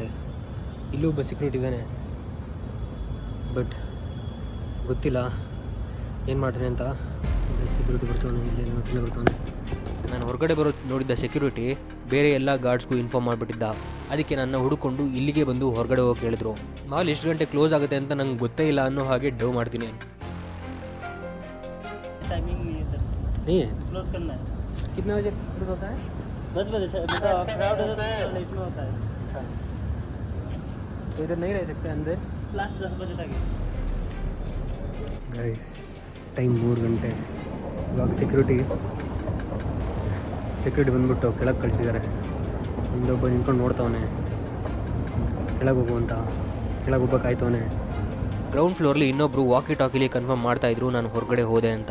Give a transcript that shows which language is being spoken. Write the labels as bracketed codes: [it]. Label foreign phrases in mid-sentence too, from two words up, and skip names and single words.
[kn] ಇಲ್ಲೂ ಒಬ್ಬ ಸೆಕ್ಯೂರಿಟಿ ಇದ್ದಾನೆ, ಬಟ್ ಗೊತ್ತಿಲ್ಲ ಏನು ಮಾಡ್ತಾನೆ ಅಂತ. ಸೆಕ್ಯೂರಿಟಿ ಬರ್ತಾನೆ, ಇಲ್ಲೇ ಬರ್ತಾನೆ. ನಾನು ಹೊರಗಡೆ ನೋಡಿದ್ದ ಸೆಕ್ಯೂರಿಟಿ ಬೇರೆ ಎಲ್ಲ ಗಾರ್ಡ್ಸ್ಗೂ ಇನ್ಫಾರ್ಮ್ ಮಾಡಿಬಿಟ್ಟಿದ್ದ. ಅದಕ್ಕೆ ನನ್ನ ಹುಡುಕೊಂಡು ಇಲ್ಲಿಗೆ ಬಂದು ಹೊರಗಡೆ ಹೋಗಿ ಹೇಳಿದ್ರು. ಮಾಲ್ ಎಷ್ಟು ಗಂಟೆ ಕ್ಲೋಸ್ ಆಗುತ್ತೆ ಅಂತ ನಂಗೆ ಗೊತ್ತೇ ಇಲ್ಲ ಅನ್ನೋ ಹಾಗೆ ಡವ್ ಮಾಡ್ತೀನಿ. [hi] टाइमिंग नहीं है सर, नहीं है क्लोज करना है. कितने बजे क्लोज होता है? 10 बजे से क्राउड लेट में होता है. अच्छा, तो इधर नहीं रह सकते अंदर? लास्ट 10 बजे तक है. [en] guys time [kn] 3 ಗಂಟೆ. ಇವಾಗ ಸೆಕ್ಯೂರಿಟಿ ಬಂದ್ಬಿಟ್ಟು ಕೆಳಗೆ ಕಳಿಸಿದ್ದಾರೆ. ಇನ್ನೊಬ್ಬ ನಿಂತ್ಕೊಂಡು ನೋಡ್ತಾವನೆ, ಕೆಳಗೆ ಹೋಗುವಂತ. ಕೆಳಗೆ ಹೋಗ್ಬೇಕಾಯ್ತವನೆ. ಗ್ರೌಂಡ್ ಫ್ಲೋರ್ಲಿ ಇನ್ನೊಬ್ಬರು ವಾಕಿ ಟಾಕಿಲಿ ಕನ್ಫರ್ಮ್ ಮಾಡ್ತಾಯಿದ್ರು ನಾನು ಹೊರಗಡೆ ಹೋದೆ ಅಂತ.